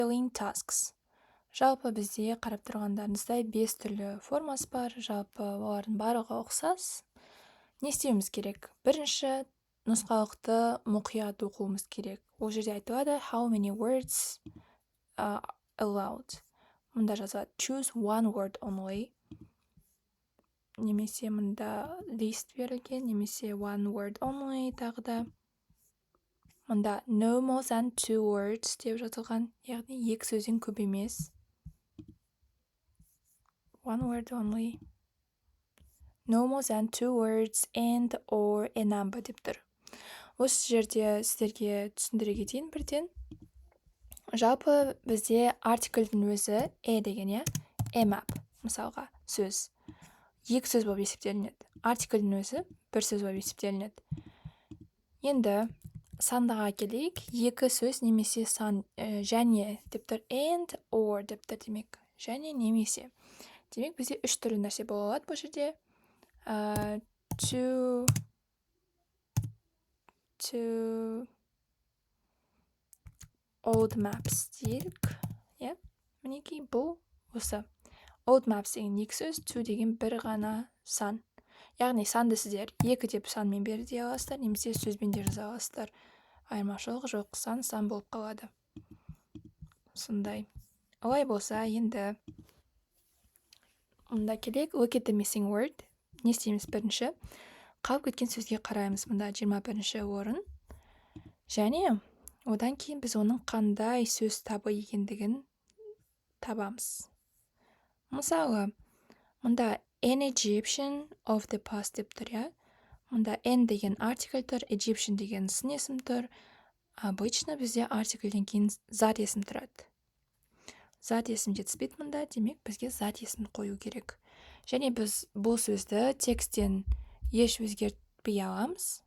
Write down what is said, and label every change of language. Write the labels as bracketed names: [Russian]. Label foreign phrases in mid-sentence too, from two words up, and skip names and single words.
[English] Doing tasks. [Kazakh] Жалпы бізде қарап тұрғандарыңыздай 5 түрлі формасы бар. Жалпы олардың барлығы ұқсас. Не істеуіміз керек? Бірінші нұсқалықты мұқият оқуымыз керек. Ол жерде айтылады [English] how many words allowed. [Kazakh] Мұнда жазылады [English] choose one word only. [Kazakh] Немесе мұнда list берілген, немесе [English] one word only [Kazakh] тағы да. Мұнда [English] no more than 2 words [Kazakh] деп жазылған, яғни 2 сөзден көп емес. [English] One word only. No more than 2 words and or a number [Kazakh] деп тұр. Осы жерде сіздерге түсіндіре кетейін бірден. Жалпы бізде артикльдің өзі деген, [English] a map, [Kazakh] мысалға, сөз. 2 сөз болып есептелінеді. Артикльдің өзі 1 сөз болып есептелінеді. Енді сандаға келейік. 2 сөз немесе сан және деп тұр, [English] and or [Kazakh] деп тұр демек. Және немесе. Демек бізде 3 түрлі нәрсе бола алады бұл жерде. [English] Two old maps дейік. [Kazakh] Мінекей бұл осы. [English] Old maps [Kazakh] деген 2 сөз, two деген бір ғана сан. Яғни санды сіздер 2 деп санмен бере аласыздар, немесе сөзбен де жаза аласыздар. Айырмашылығы жоқ, сан болып қалады. Сондай. Олай болса, енді мұнда келек, [English] look at the missing word. [Kazakh] Не істейміз бірінші? Қалып кеткен сөзге қараймыз. Мұнда 21-ші орын. Және одан кейін біз оның қандай сөз табы екендігін табамыз. Мысалы, мұнда [English] an Egyptian of the past [Kazakh] деп тұр, Мұнда an деген артикль тұр, Egyptian деген сын есім тұр. Обычно бізде артикльден кейін зат есім тұрады. Зат есім жетіспейді мұнда, демек бізге зат есім қою керек. Және біз бұл сөзді текстен еш өзгертпей аламыз.